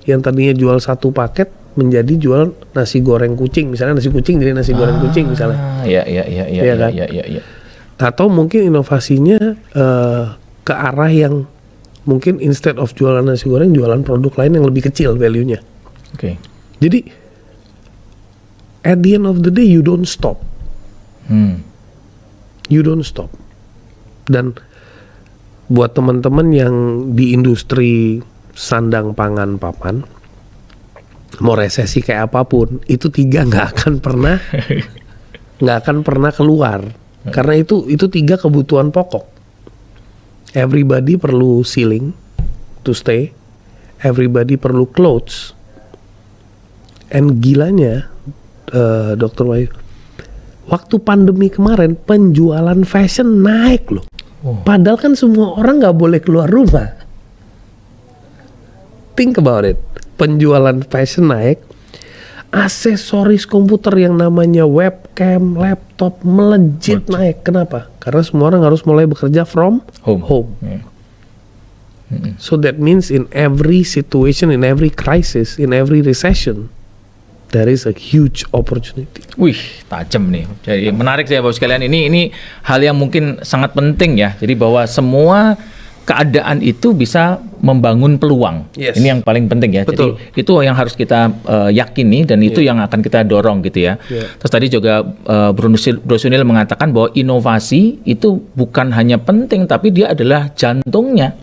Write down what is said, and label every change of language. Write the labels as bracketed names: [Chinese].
[Indonesian] Yang tadinya jual satu paket menjadi jual nasi goreng kucing, misalnya nasi kucing jadi nasi goreng kucing misalnya. Ya. Iya kan? Ya. Atau mungkin inovasinya ke arah yang mungkin [English] instead of [Indonesian] jualan nasi goreng, jualan produk lain yang lebih kecil value-nya. Oke. [English] Jadi at the end of the day you don't stop. You don't stop. [Indonesian] Dan buat teman-teman yang di industri sandang pangan papan, mau resesi kayak apapun, itu tiga nggak akan pernah keluar. Karena itu tiga kebutuhan pokok. [English] Everybody perlu ceiling to stay. Everybody perlu clothes. And gilanya, Dr. [Indonesian] Wahyu, waktu pandemi kemarin penjualan fashion naik loh. Padahal kan semua orang nggak boleh keluar rumah. [English] Think about it. [Indonesian] Penjualan fashion naik. Aksesoris komputer yang namanya webcam, laptop melejit naik. Kenapa? Karena semua orang harus mulai bekerja [English] from home. [Indonesian] Ya. [English] So that means in every situation, in every crisis, in every recession, there is a huge opportunity. [Indonesian] Wih, tajam nih. Jadi menarik ya Bapak sekalian. Ini hal yang mungkin sangat penting ya. Jadi bahwa semua keadaan itu bisa membangun peluang. [English] Yes. [Indonesian] Ini yang paling penting ya. Betul. Jadi itu yang harus kita yakini dan itu yang akan kita dorong gitu ya. [English] Yeah. [Indonesian] Terus tadi juga Bro Sunil mengatakan bahwa inovasi itu bukan hanya penting tapi dia adalah jantungnya.